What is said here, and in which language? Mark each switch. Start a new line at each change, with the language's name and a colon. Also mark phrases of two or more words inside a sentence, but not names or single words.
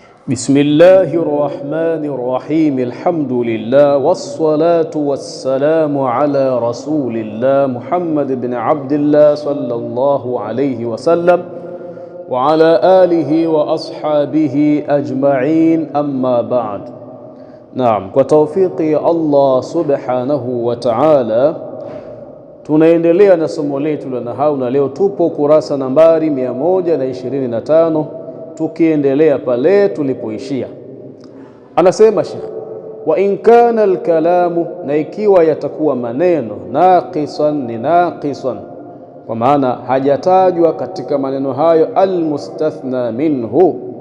Arabic: بسم الله الرحمن الرحيم الحمد لله والصلاة والسلام على رسول الله محمد بن عبد الله صلى الله عليه وسلم وعلى آله وأصحابه أجمعين أما بعد. نعم، وتوفيق الله سبحانه وتعالى
Swahili: tunaendelea na somo letu la nahau, na leo tupo kurasa nambari 125 tukiendelea pale tulipoishia. Anasema Sheikh,
Arabic: وإن كان الكلام,
Swahili: na ikiwa yatakuwa maneno naqisan, ni naqisan kwa maana hajatajwa katika maneno hayo
Arabic: المستثنى منه,